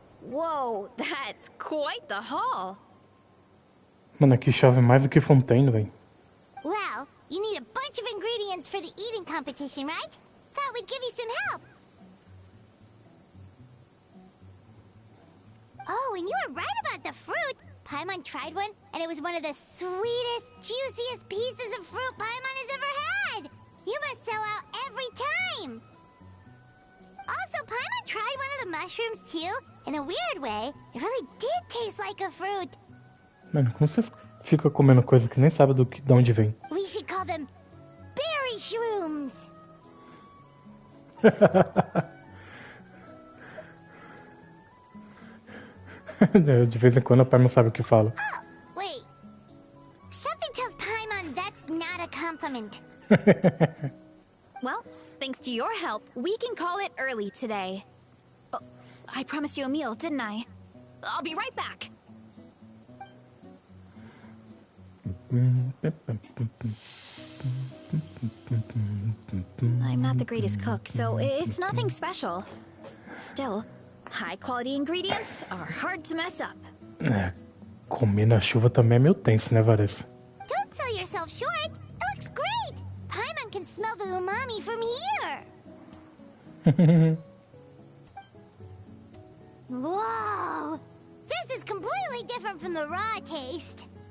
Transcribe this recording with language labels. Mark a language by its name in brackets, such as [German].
[English] Whoa, that's quite the haul. [Portuguese] Mano, aqui chove mais do que Fontaine, velho. [English] Well, you need a bunch of ingredients for the eating competition, right? Thought we'd give you some help. Oh, and you were right about the fruit. Paimon tried one, and it was one of the sweetest, juiciest pieces of fruit Paimon has ever had. You must sell out every time. Also, Paimon tried one of the mushrooms too. In a weird way, it really did taste like a fruit. [Portuguese] Mano, como vocês ficam comendo coisa que nem sabe de onde vem? [English] We should call them berry shrooms. [Portuguese] De vez em quando a pai não sabe o que fala. [English] Oh, wait. Something tells Paimon that's not a compliment. Well, thanks to your help, we can call it early today. Oh, I promised you a meal, didn't I? I'll be right back. I'm not the greatest cook, so it's nothing special. Still, high-quality ingredients are hard to mess up. [Portuguese] É, comer na chuva também é meio tenso, né, Varesa? [English] Don't sell yourself short. It looks great. Paimon can smell the umami from here. Whoa! This is completely different from the raw taste.